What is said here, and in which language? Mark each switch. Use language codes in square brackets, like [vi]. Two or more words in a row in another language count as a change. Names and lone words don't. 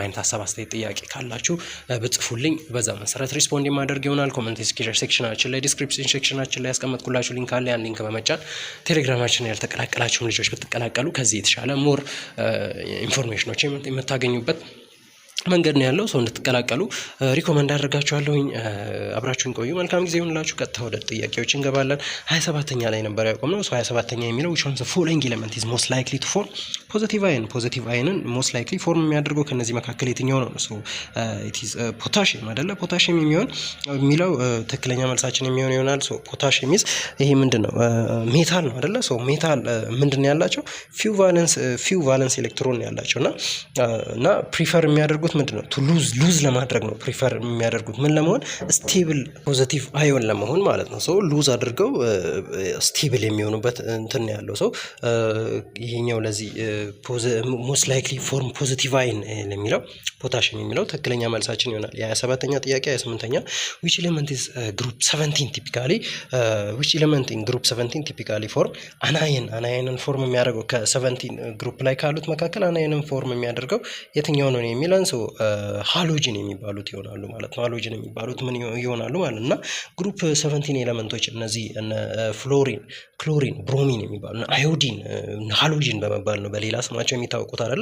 [am] አይነት ሀሳብ አስተያየት ጥያቄ ካላችሁ ብጽፉልኝ በዛ መሰረት ሪስፖንድ የማደርግ ይሆናል። [en] comment section [am] ላይ [en] description section [am] ላይ ያስቀመጥኩላችሁ ሊንክ አለ። ያን ሊንክ በመጫን ቴሌግራማችን ያልተቀላቀላችሁም ልጆች ብትቀላቀሉ ከዚህ የተሻለ [en] more information [am] የምታገኙበት መንገድ ነው ያለው። ሰው እንድትቀላቀሉ ሪኮመንድ አደርጋችኋለሁኝ። አብራችሁን ቆዩ። መልካም ጊዜ ይሁንላችሁ። ቀጥታ ወደ ጥያቄዎች እንገባለን። 27ኛ ላይ ነበር ያቆምነው። 27ኛ የሚለው [en] which one of the following element is most likely to form positive ion? positive ion most likely [am] ፎርም የሚያደርገው ከነዚህ መካከል የትኛው ነው? [en] it is potassium [am] አይደለ? ፖታሺየም የሚለው ትክክለኛ መልሳችን የሚሆን ይሆናል። ፖታሺየም ይሄ ምንድነው? ሜታል ነው አይደለ? ሜታል ምንድነው ያላቸው? [en] few valence electron [am] ያላቸውና ፕሪፈር የሚያደርጉት ምንድነው? [en] to lose [am] ለማድረግ ነው ፕሪፈር የሚያደርጉት። ምን ለመሆን? [en] stable positive ion [am] ለመሆን ማለት ነው። ሉዝ አድርገው ስቴብል የሚሆኑበት እንትን ያለው ይሄኛው ለዚህ [en] most likely form positive ion [am] ለሚለው ፖታሺየም የሚለው ትክክለኛ መልሳችን ይሆናል። የ27ኛ ጥያቄ 28ኛ [en] which element is group 17 typically which element in group 17 typically form [am] አናየንን ፎርም የሚያደርገው ከ17 ግሩፕ ላይ ካሉት መካከል አናየንን ፎርም የሚያደርገው የትኛው ነው የሚለን ሃሎጂን የሚባሉት ይሆናሉ ማለት ነው። ሃሎጂን የሚባሉት ምን ይሆናሉ ማለት እና ግሩፕ 17 ኤሌመንቶች እነዚህ እነ ፍሎሪን፣ ክሎሪን፣ ብሮሚን የሚባሉ አዮዲን ሃሎጂን በመባል ነው በሌላ ስማቸው የሚታወቁት አይደለ?